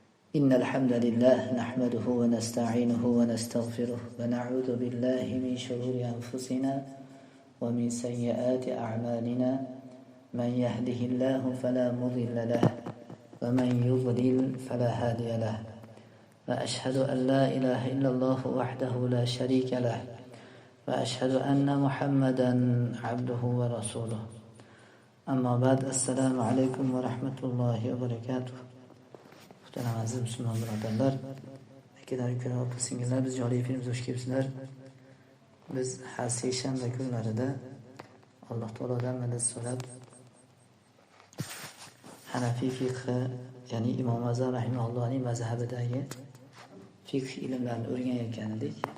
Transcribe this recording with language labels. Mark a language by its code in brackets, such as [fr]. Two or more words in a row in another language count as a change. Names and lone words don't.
[ar] إن الحمد لله نحمده ونستعينه ونستغفره ونعوذ بالله من شرور أنفسنا ومن سيئات أعمالنا من يهده الله فلا مضل له ومن يضلل فلا هادي له وأشهد أن لا إله إلا الله وحده لا شريك له وأشهد أن محمدا عبده ورسوله أما بعد السلام عليكم ورحمة الله وبركاته. [uz] Muhtaram aziz musulmon birodarlar, akalarim, opa singillar, biz joriy efirimiz hoş kelibsizlar. Biz har seshanba kunlarida Alloh taolodan madad so'rab Hanafiy fiqhi, ya'ni Imom Azam rahimahullohning mazhabidagi fiqh ilmlarini o'rganayotgan edik.